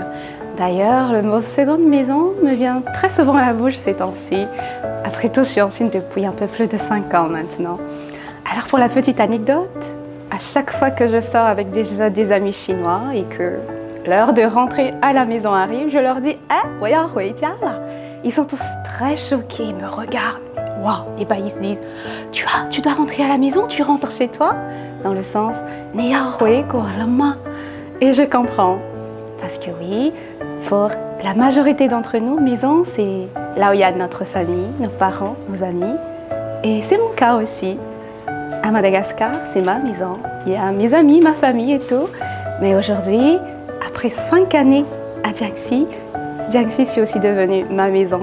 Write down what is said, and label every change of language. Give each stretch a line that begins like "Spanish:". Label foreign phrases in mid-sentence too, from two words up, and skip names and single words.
French: D'ailleurs, le mot seconde maison me vient très souvent à la bouche ces temps-ci. Après tout, je suis en Chine depuis un peu plus de 5 ans maintenant. Alors pour la petite anecdote, à chaque fois que je sors avec des amis chinois et que l'heure de rentrer à la maison arrive, je leur dis « Eh,
Chinese: 我要回家了»
French: Ils sont tous très choqués, ils me regardent. Waouh! Et ben ils se disent « Tu dois rentrer à la maison, tu rentres chez toi ?» Dans le sens
Chinese: « 你要回国了吗?»
French: Et je comprends. Parce que oui, pour la majorité d'entre nous, maison, c'est là où il y a notre famille, nos parents, nos amis. Et c'est mon cas aussi. À Madagascar, c'est ma maison. Il y a mes amis, ma famille et tout. Mais aujourd'hui, après 5 années à Jiangxi, Jiangxi c'est aussi devenu ma maison.